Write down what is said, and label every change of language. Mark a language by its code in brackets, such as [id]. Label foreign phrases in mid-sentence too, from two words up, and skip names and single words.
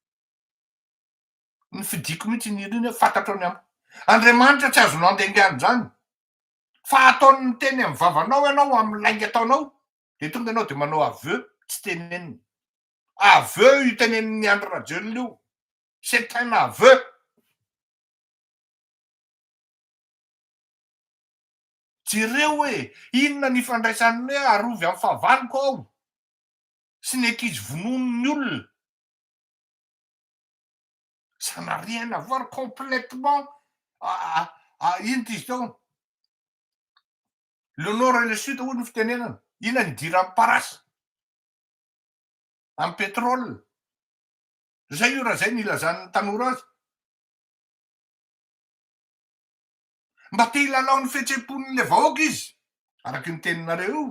[mg] Ny fidiko mihitsy ny hira iny hoe fantatrao ny amiko. Andriamanitra tsy azonao andengaany zany. Fa ataony miteny amin'ny vavanao ianao amin'ny lainga ataonao de tonga ianao de manao aveu tsy teneniny. Aveu io tenenin'ny Andry Rajoelina io. [fr] C'est un aveu. [mg] Jereo hoe inona ny ifandraisan'ny hoe arovy amin'ny fahavaloko ao sy ny ankizy vonon'ny olona. [fr] Ça n'a rien à voir complètement. [mg] Ino ty izy tao? [fr] Le nord et le sud [mg] hoy ny fitenenana. Inona ny dira amin'ny parasy? Amin'ny pétrole. Zay io raha zay nilazan'ny tanora azy. Mba te hilalao ny fihetseham-pon'le vahoaka izy. Araky ny teninareo io.